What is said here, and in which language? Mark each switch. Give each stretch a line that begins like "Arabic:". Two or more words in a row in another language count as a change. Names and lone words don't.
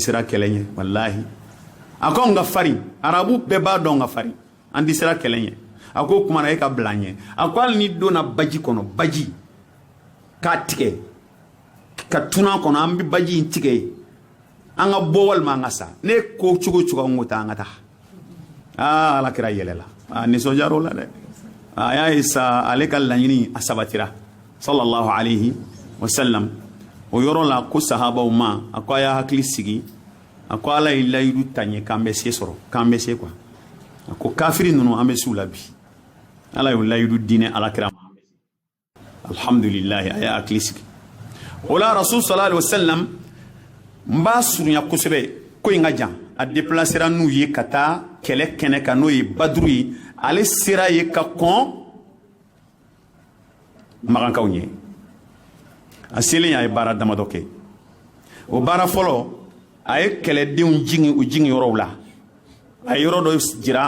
Bambara: sira kɛlɛ ɲɛ walahi a ko an ka farin arabu bɛɛ b'a dɔn ka farin an di sira kɛlɛ ɲɛ a ko kumana e ka bila ɲɛ a ko hali ni donna baji kɔnɔ baji k'a tigɛ ka tuna kɔnɔ an bɛ baji in tigɛ an ka bɔ walima an ka sa ne ko cogo an ko taa an ka taa Ala kira yɛlɛla nisɔndiyara o la dɛ a y'a ye sa ale ka laɲini a sabatira
Arabic: صلى الله عليه وسلم
Bambara: o yɔrɔ la ko sahabaw ma a ko a y'a hakili sigi a ko Ala ye layidu ta ɲɛ k'an bɛ se sɔrɔ k'an bɛ se quoi a ko kafiri ninnu an bɛ s'u la bi Ala y'o layidu diinɛ alakira ma alhamdulilahi a y'a hakili sigi o la
Arabic: رسول صلى الله عليه وسلم
Bambara: n b'a surunya kosɛbɛ ko in ka jan a déplacera n'u ye ka taa kɛlɛ kɛnɛ kan n'o ye Baduru ye ale sera ye ka kɔn magankaw ɲɛ a selen a ye baara damadɔ kɛ o baara fɔlɔ a ye kɛlɛdenw jigin u jigin yɔrɔw la a ye yɔrɔ dɔ jira